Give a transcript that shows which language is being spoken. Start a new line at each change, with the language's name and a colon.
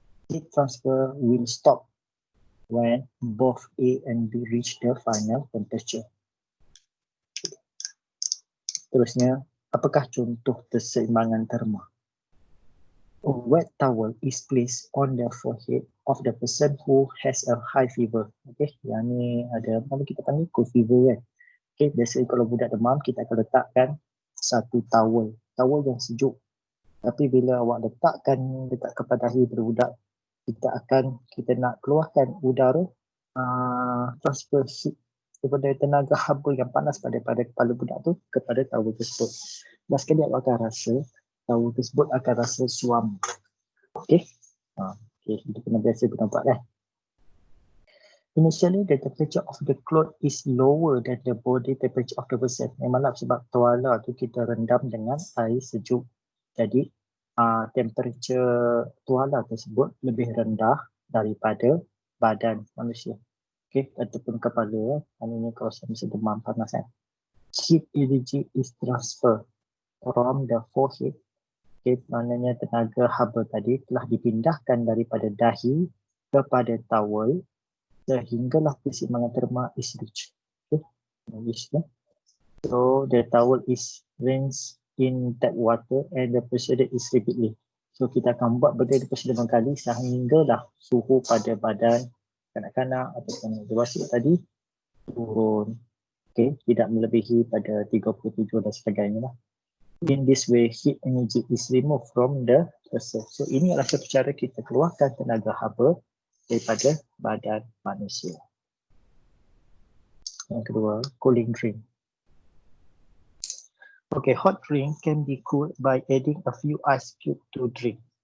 English: Heat transfer will stop when both A and B reach the final temperature.
Malay: Terusnya, apakah contoh keseimbangan terma?
English: A wet towel is placed on the forehead of the person who has a high fever.
Malay: Okay, yang ni ada apa kita panggil cold fever kan. Okay, biasanya kalau budak demam kita akan letakkan satu towel yang sejuk. Tapi bila awak letakkan dekat kepala dahi budak, kita nak keluarkan udara transfer heat daripada tenaga haba yang panas pada kepala budak tu kepada towel tersebut. Dan sekali awak akan rasa towel tersebut akan rasa suam. Okay. Okay, kita kena biasa nampak kan.
English: Initially, the temperature of the cloth is lower than the body temperature of the person.
Malay: Memanglah sebab tuala tu kita rendam dengan air sejuk. Jadi, temperature tuala tersebut lebih rendah daripada badan manusia. Okay, ataupun kepala. Ini kalau saya mesti demam panas kan.
English: Heat energy is transferred from the forehead.
Malay: Okay, maknanya tenaga haba tadi telah dipindahkan daripada dahi kepada towel sehinggalah keseimbangan terma is reached. Okay.
English: So the towel is rinsed in tap water and the procedure is repeatedly.
Malay: So kita akan buat benda daripada 5 kali sehinggalah suhu pada badan kanak-kanak ataupun dewasa tadi turun. Okay, tidak melebihi pada 37 dan sebagainya lah.
English: In this way, heat energy is removed from the person.
Malay: So ini adalah satu cara kita keluarkan tenaga haba daripada badan manusia. Yang kedua, cooling drink.
English: Okay, hot drink can be cooled by adding a few ice cube to drink.